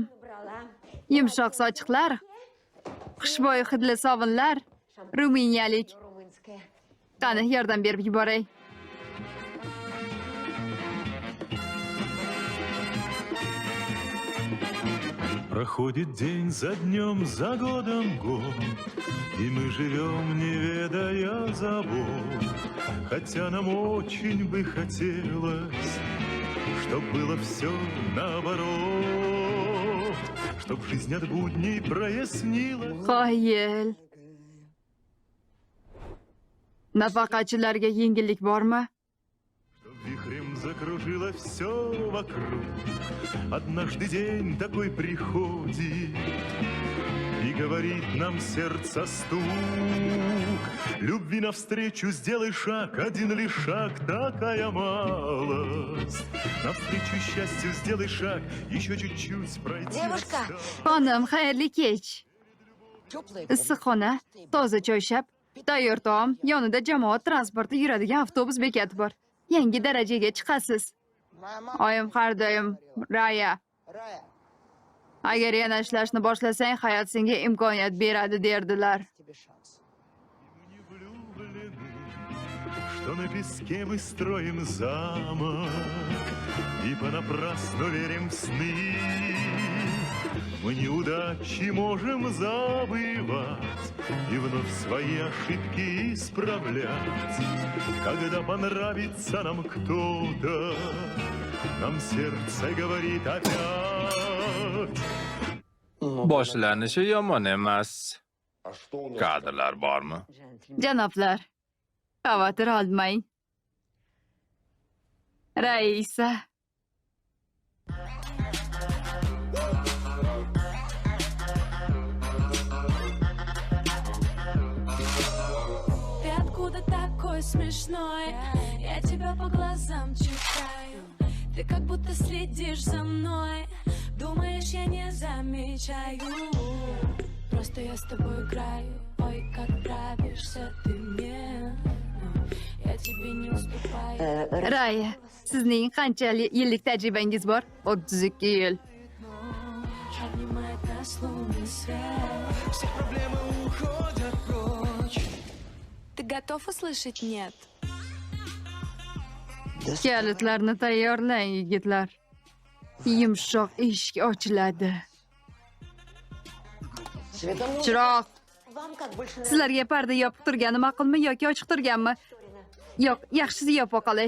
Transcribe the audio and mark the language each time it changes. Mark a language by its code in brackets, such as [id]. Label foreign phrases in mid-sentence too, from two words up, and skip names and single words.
[uz] Yumshoq sochiqlar, xushbo'y hidli sovunlar, ruminiyalik. Qani, yordam berib yuboray. [ru] Проходит день за днем, за годом год, и мы живем, не ведая забот. Хотя нам очень бы хотелось, чтоб было все наоборот, чтоб жизнь от будней прояснилась. [uz] Qoyil. Nafaqachilarga yengillik bormi? [ru] Вихрем закружило все вокруг. Однажды день такой приходит, и говорит нам сердце стук. Любви навстречу сделай шаг, один лишь шаг, такая малость. Навстречу счастью сделай шаг, еще чуть-чуть пройти. Девушка! [uz] Xonim, xayrli kech. Issiqxona, toza choyshab, tayyor taom, yonida jamoat transporti yuradigan avtobus bekati bor. Yangi darajaga chiqasiz. Oyim har doim, Raya. Agar yana ishlashni boshlasang, hayot senga imkoniyat beradi derdilar. [ru] Что на песке мы строим замок, и понапрасну верим в сны. Мы неудачи можем забывать и вновь свои ошибки исправлять. Когда понравится нам кто-то, нам сердце говорит опять. [uz] Boshlanishi yomon emas. Kadrlar bormi? Janoblar, xavotir olmang. Raisa. [ru] Ты откуда такой смешной? Я тебя по глазам читаю. Ты как будто следишь за мной. Думаешь, я не замечаю. Просто я с тобой играю. Ой, как нравишься ты мне. Я тебе не уступаю. [uz] Raya, sizning qancha yillik tajribangiz bor? 32 yil. [ru] Обнимает нас лунный свет. Все проблемы уходят прочь. Ты готов услышать нет? [uz] Kalitlarni tayyorlang, yigitlar. Yumshoq eshik ochiladi. Chiroq, sizlarga parda yopib turgani ma'qulmi yoki ochiq turganmi? Yo'q, yaxshisi yopib qolay.